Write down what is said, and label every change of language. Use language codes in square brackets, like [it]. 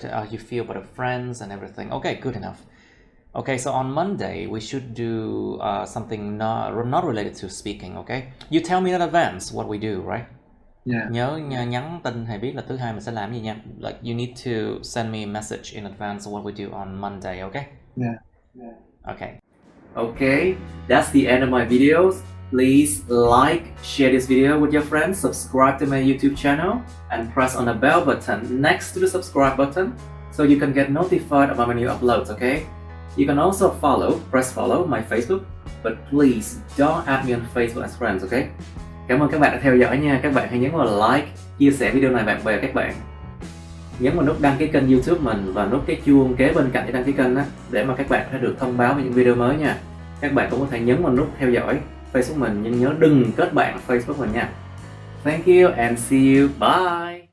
[en] You feel about the friends and everything. Okay, good enough. Okay, so on Monday we should do something not related to speaking. Okay, you tell me in advance what we do, right? Yeah. [vi] Nhớ nhắn tin hay biết là thứ hai mình sẽ làm gì nha. [en] Like you need to send me a message in advance of what we do on Monday. Okay. Yeah. Okay. Okay, that's the end of my videos. Please like, share this video with your friends, subscribe to my YouTube channel, and press on the bell button next to the subscribe button so you can get notified about my new uploads, okay? You can also press follow my Facebook, but please don't add me on Facebook as friends, okay? [vi] Cảm ơn các bạn đã theo dõi nha. Các bạn hãy nhấn vào like, chia sẻ video này bạn bè các bạn. Nhấn vào nút đăng ký kênh YouTube mình và nút cái chuông kế bên cạnh để đăng ký kênh á, để mà các bạn sẽ được thông báo về những video mới nha. Các bạn cũng có thể nhấn vào nút theo dõi Facebook mình, nhưng nhớ đừng kết bạn Facebook mình nha. [en] Thank you and see you. Bye.